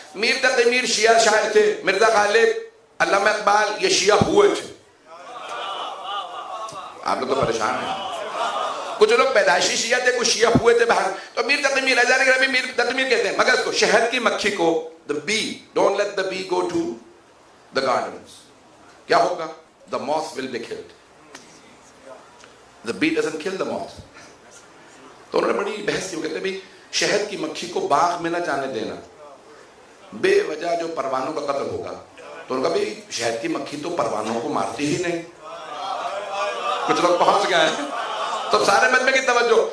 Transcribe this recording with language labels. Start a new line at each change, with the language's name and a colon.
Urdu: میر تقی میر شیعہ شاعر تھے, مرزا غالب, علامہ اقبال, یہ شیعہ ہوئے تھے. آپ لوگ تو پریشان ہیں, کچھ لوگ پیدائشی شیعہ تھے, کچھ شیعہ ہوئے تھے باہر. تو میر تقی میر, عزیزان گرامی میر تقی میر کہتے ہیں مگس کو, شہد کی مکھی کو,
English: the bee, don't let the bee go to the gardens.
Urdu: کیا ہوگا؟
English: the moth will be killed. the bee doesn't kill the moth.
Urdu: تو انہوں نے بڑی بحث کی, وہ کہتے ہیں بھی شہد کی مکھی کو باغ میں نہ جانے دینا, بے وجہ جو پروانوں کا قتل ہوگا. تو انہوں نے کہا بھی شہد کی مکھی تو پروانوں کو مارتی ہی نہیں. کچھ لوگ پہنچ گئے ہیں تو سارے مجمع کی توجہ.